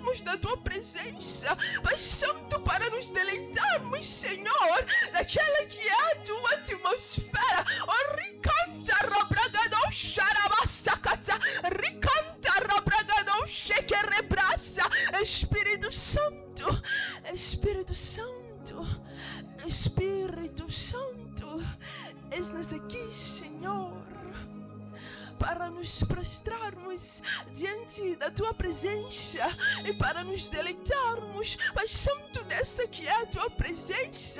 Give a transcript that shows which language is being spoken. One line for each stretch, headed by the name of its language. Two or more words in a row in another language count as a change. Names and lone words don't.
Portuguese: da tua presença, Pai Santo, para nos deleitarmos, Senhor, daquela que é a tua atmosfera. Oh, ricanta rabragadão xarabassacata, ricanta rabragadão xequerebraça. Espírito Santo, Espírito Santo, Espírito Santo, és-nos aqui, Senhor, para nos prostrarmos diante da tua presença e para nos deleitarmos, Pai Santo, dessa que é a tua presença.